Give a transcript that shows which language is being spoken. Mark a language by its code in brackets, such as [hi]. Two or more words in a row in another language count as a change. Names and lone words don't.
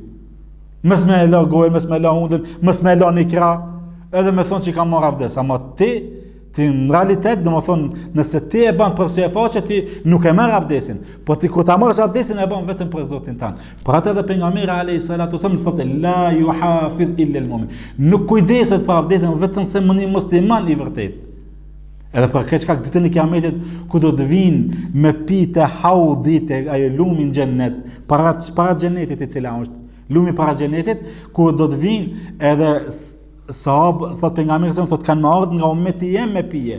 [sq] Mos me la gojë, mos me la hundën, mos me la një krah, edhe me thonë që ka marrë abdest. Ama ti në realitet, do më thonë, nëse ti e bën për sy e faqe, ti nuk e merr abdestin. Po ti kur ta marrësh abdestin e bën vetëm për Zotin tan. Për atë edhe pejgamberi [ar] عليه الصلاة والسلام [sq] thotë [ar] لا يحافظ إلا المؤمن. [sq] Nuk kujdeset për abdestin vetëm se një musliman I vërtet. Edhe për këtë çka ditën e Kiametit ku do të vinë me pite haudit e ajo lumi në xhennet, para xhenetit I cila është lumi para xhenetit, ku do të vinë edhe sahabë, thot pejgamberi thot kanë marrë nga ummeti jem me pije.